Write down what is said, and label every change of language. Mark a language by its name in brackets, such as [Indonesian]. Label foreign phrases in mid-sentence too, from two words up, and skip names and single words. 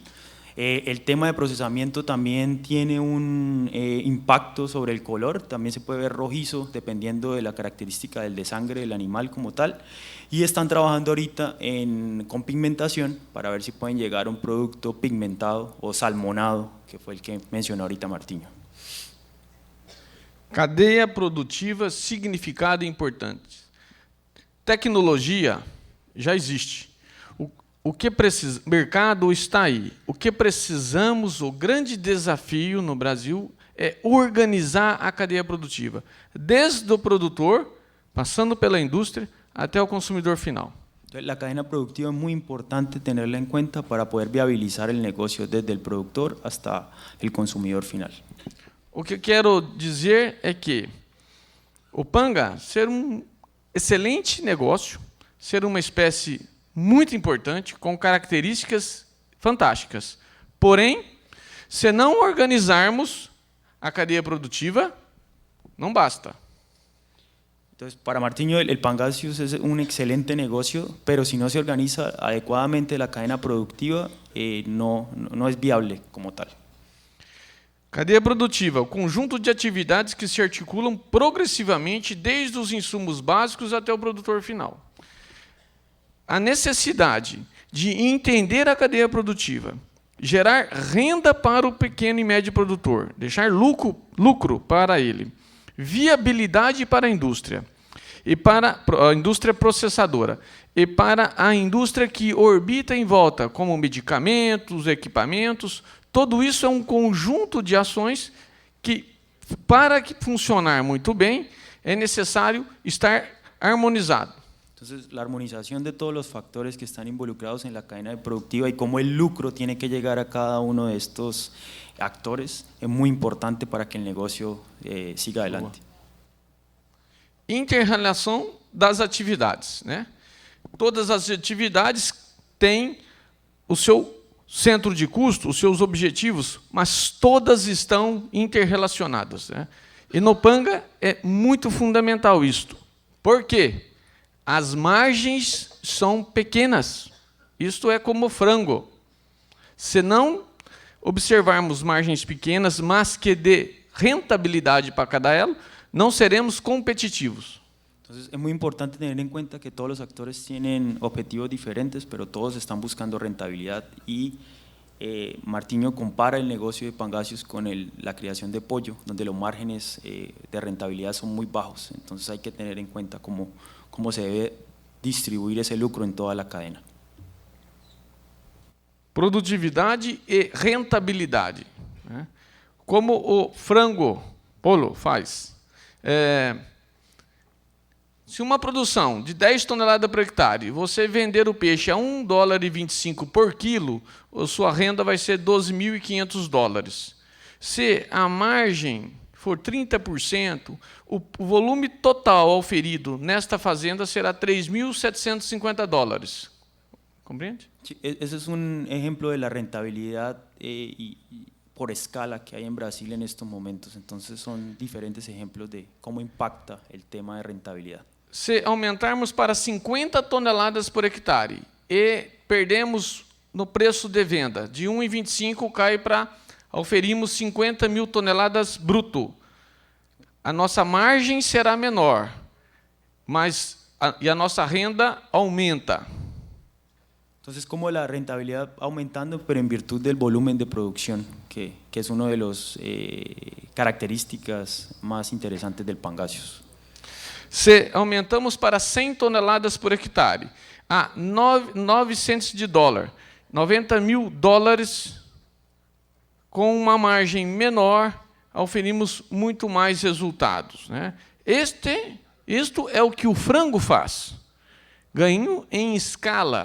[Spanish] El tema de procesamiento también tiene un impacto sobre el color, también se puede ver rojizo dependiendo de la característica del desangre del animal como tal, y están trabajando ahorita con pigmentación para ver si pueden llegar a un producto pigmentado o salmonado, que fue el que mencionó ahorita Martinho. [Portuguese] Cadeia produtiva, significado importante. Tecnologia já existe. o mercado está aí. O que precisamos, o grande desafio no Brasil é organizar a cadeia produtiva, desde o produtor, passando pela indústria, até o consumidor final. [Spanish] La cadena productiva es muy importante tenerla en cuenta para poder viabilizar el negocio desde el productor hasta el consumidor final. [Portuguese] O que quero dizer é que o Panga ser um excelente negócio, ser uma espécie muito importante, com características fantásticas. Porém, se não organizarmos a cadeia produtiva, não basta. [Spanish] Entonces, para Martiño, el Pangasius es un excelente negocio, pero si no se organiza adecuadamente la cadena productiva, no es viable como tal. [Portuguese] Cadeia produtiva, o conjunto de atividades que se articulam progressivamente desde os insumos básicos até o produtor final. A necessidade de entender a cadeia produtiva, gerar renda para o pequeno e médio produtor, deixar lucro para ele, viabilidade para a indústria, e para a indústria processadora, e para a indústria que orbita em volta, como medicamentos, equipamentos. Tudo isso é um conjunto de ações que, para que funcionar muito bem, é necessário estar harmonizado. [Spanish] Entonces, la armonización de todos los factores que están involucrados en la cadena productiva y cómo el lucro tiene que llegar a cada uno de estos actores es muy importante para que el negocio siga adelante. [Portuguese] Inter-relação das atividades, né? Todas as atividades têm o seu centro de custo, os seus objetivos, mas todas estão interrelacionadas, né? E no Panga é muito fundamental isto. Por quê? As margens são pequenas. Isto é como frango. Se não observarmos margens pequenas, mas que dê rentabilidade para cada elo, não seremos competitivos. [Spanish] Entonces, es muy importante tener en cuenta que todos los actores tienen objetivos diferentes, pero todos están buscando rentabilidad y Martiño compara el negocio de Pangasius con la creación de pollo, donde los márgenes de rentabilidad son muy bajos. Entonces, hay que tener en cuenta cómo se debe distribuir ese lucro en toda la cadena. [Portuguese] Produtividade e rentabilidade, né? Como o frango polo faz. Se uma produção de 10 toneladas por hectare, você vender o peixe a $1,25 por quilo, a sua renda vai ser $12.500. Se a margem for 30%, o volume total auferido nesta fazenda será $3.750. ¿Compreende? [Spanish] Sí, ese es un ejemplo de la rentabilidad por escala que hay en Brasil en estos momentos. Entonces son diferentes ejemplos de cómo impacta el tema de rentabilidad. [Portuguese] Se aumentarmos para 50 toneladas por hectare e perdemos no preço de venda, de 1,25 cai para auferimos 50.000 toneladas bruto. A nossa margem será menor, mas a nossa renda aumenta. [Spanish] Entonces, como la rentabilidad aumentando, pero en virtud del volumen de producción, que es una de las características más interesantes del Pangasius. [Portuguese] Se aumentamos para 100 toneladas por hectare, a $900, $90.000, com uma margem menor, oferimos muito mais resultados, né? Isto é o que o frango faz. Ganho em escala.